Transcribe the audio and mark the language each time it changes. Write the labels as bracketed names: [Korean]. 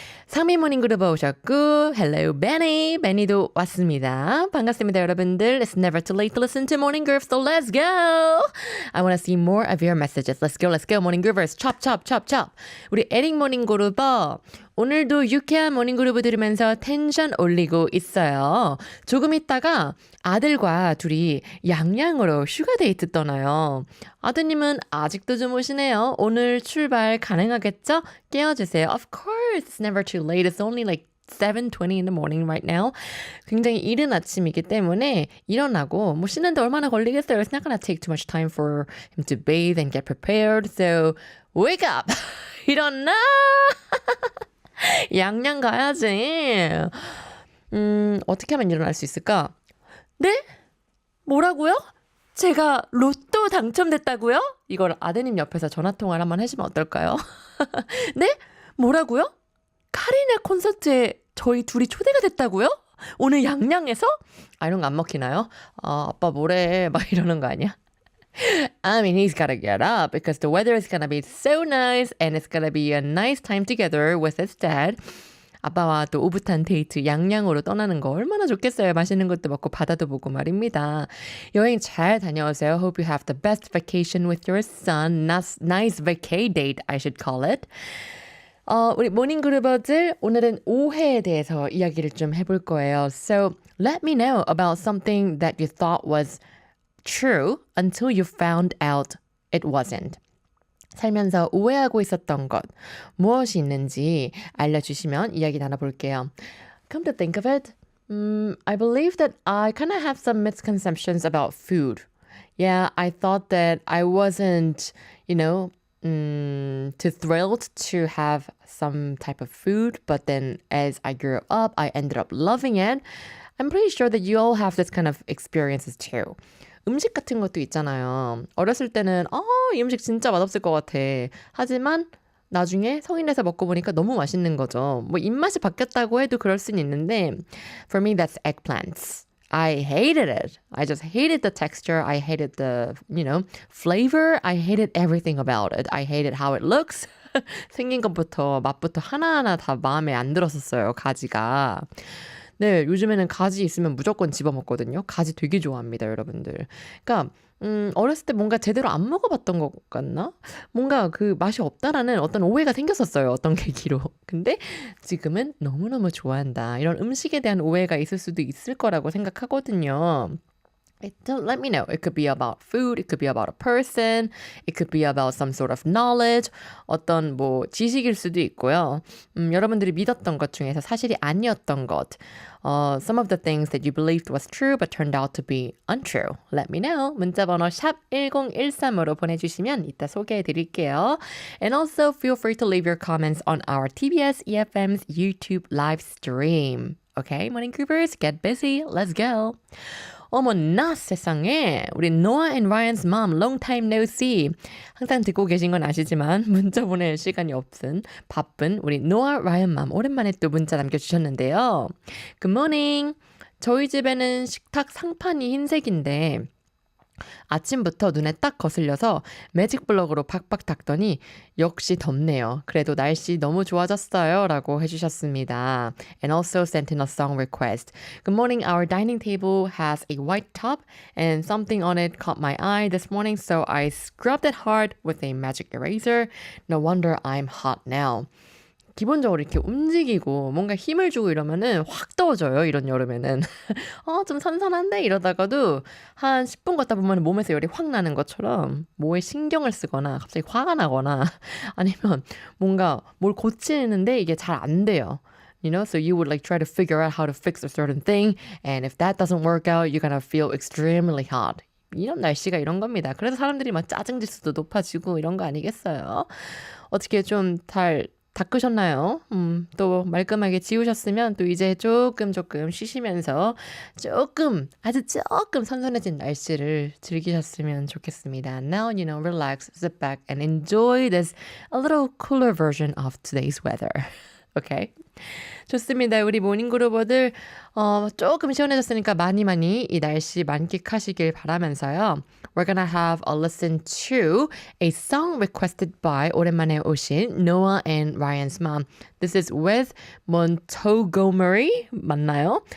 [Korean] 상미 모닝 그룹 오셨고, [English] hello [Korean] Benny. Benny도 왔습니다. 반갑습니다, 여러분들. [English] It's never too late to listen to Morning Groove, so let's go. I want to see more of your messages. Let's go, Morning Groovers. chop, chop, chop, chop. [Korean] 우리 에릭 모닝 그룹 오늘도 유쾌한 모닝 그룹을 들으면서 텐션 올리고 있어요. 조금 있다가 아들과 둘이 양양으로 슈가 데이트 떠나요. 아드님은 아직도 주무시네요. 오늘 출발 가능하겠죠? 깨워주세요. [English] Of course, it's never too late. It's only like 7:20 in the morning right now. [Korean] 굉장히 이른 아침이기 때문에 일어나고 뭐 씻는데 얼마나 걸리겠어요. [English] It's not gonna take too much time for him to bathe and get prepared. So wake up! [Korean] 일어나! 양양 가야지. 어떻게 하면 일어날 수 있을까? 네? 뭐라고요? 제가 로또 당첨됐다고요? 이걸 아드님 옆에서 전화통화를 한번 해주면 어떨까요? 네? 뭐라고요? 카리나 콘서트에 저희 둘이 초대가 됐다고요? 오늘 양양에서? 이런 거 안 먹히나요? 아빠 뭐래? 막 이러는 거 아니야? [English] I mean, he's gotta get up because the weather is gonna be so nice and it's gonna be a nice time together with his dad. [Korean] 아빠와 또 오붓한 데이트 양양으로 떠나는 거 얼마나 좋겠어요. 맛있는 것도 먹고 바다도 보고 말입니다. 여행 잘 다녀오세요. [English] Hope you have the best vacation with your son. Nice vacay date, I should call it. [Korean] 우리 모닝그루버들 오늘은 오해에 대해서 이야기를 좀 해볼 거예요. [English] So let me know about something that you thought was true until you found out it wasn't. [Korean] 살면서 오해하고 있었던 것 무엇이 있는지 알려주시면 이야기 나눠볼게요. [English] Come to think of it, I believe that I kind of have some misconceptions about food. Yeah, I thought that I wasn't, too thrilled to have some type of food, but then as I grew up, I ended up loving it. I'm pretty sure that you all have this kind of experiences too. [Korean] 음식 같은 것도 있잖아요. 어렸을 때는 이 음식 진짜 맛없을 것 같아. 하지만 나중에 성인 돼서 먹고 보니까 너무 맛있는 거죠. 뭐 입맛이 바뀌었다고 해도 그럴 수는 있는데 [English] For me, that's eggplants. I hated it. I just hated the texture. I hated the, flavor. I hated everything about it. I hated how it looks. [Korean] 생긴 것부터 맛부터 하나하나 다 마음에 안 들었었어요. 가지가. 네, 요즘에는 가지 있으면 무조건 집어먹거든요. 가지 되게 좋아합니다, 여러분들. 그러니까 어렸을 때 뭔가 제대로 안 먹어봤던 것 같나? 뭔가 그 맛이 없다라는 어떤 오해가 생겼었어요. 어떤 계기로. 근데 지금은 너무너무 좋아한다. 이런 음식에 대한 오해가 있을 수도 있을 거라고 생각하거든요. [English] Let me know. It could be about food, it could be about a person, it could be about some sort of knowledge, [Korean] 어떤 뭐 지식일 수도 있고요. 여러분들이 믿었던 것 중에서 사실이 아니었던 것. [English] Some of the things that you believed was true but turned out to be untrue. Let me know. [Korean] 문자번호 샵 1013으로 보내주시면 이따 소개해드릴게요. [English] And also feel free to leave your comments on our TBS EFM's YouTube live stream. Okay, morning groupers, get busy. Let's go. [Korean] 어머나 세상에 우리 Noah and Ryan's mom [English] long time no see [Korean] 항상 듣고 계신 건 아시지만 문자 보낼 시간이 없은 바쁜 우리 Noah, Ryan mom 오랜만에 또 문자 남겨주셨는데요. [English] Good morning. [Korean] 저희 집에는 식탁 상판이 흰색인데 아침부터 눈에 딱 거슬려서 매직 블럭으로 박박 닦더니 역시 덥네요. 그래도 날씨 너무 좋아졌어요. 라고 해주셨습니다. [English] And also sent in a song request. Good morning. Our dining table has a white top and something on it caught my eye this morning so I scrubbed it hard with a magic eraser. No wonder I'm hot now. [Korean] 기본적으로 이렇게 움직이고 뭔가 힘을 주고 이러면은 확 더워져요. 이런 여름에는. 좀 선선한데 이러다가도 한 10분 걷다 보면 몸에서 열이 확 나는 것처럼 뭐에 신경을 쓰거나 갑자기 화가 나거나 아니면 뭔가 뭘 고치는데 이게 잘 안 돼요. [English] You know, so you would like try to figure out how to fix a certain thing and if that doesn't work out, you're gonna feel extremely hot. [Korean] 이런 날씨가 이런 겁니다. 그래서 사람들이 막 짜증 지수도 높아지고 이런 거 아니겠어요? 어떻게 좀 잘 닦으셨나요? 또 말끔하게 지우셨으면 또 이제 조금 쉬시면서 아주 조금 선선해진 날씨를 즐기셨으면 좋겠습니다. [English] Now, you know, relax, sit back and enjoy this a little cooler version of today's weather. [Korean] Okay? 좋습니다. 우리 모닝그루버들 조금 시원해졌으니까 많이 이 날씨 만끽하시길 바라면서요. [English] We're gonna have a listen to a song requested by [Korean] 오랜만에 오신 [English] Noah and Ryan's mom. This is with Montgomery [Korean] 맞나요?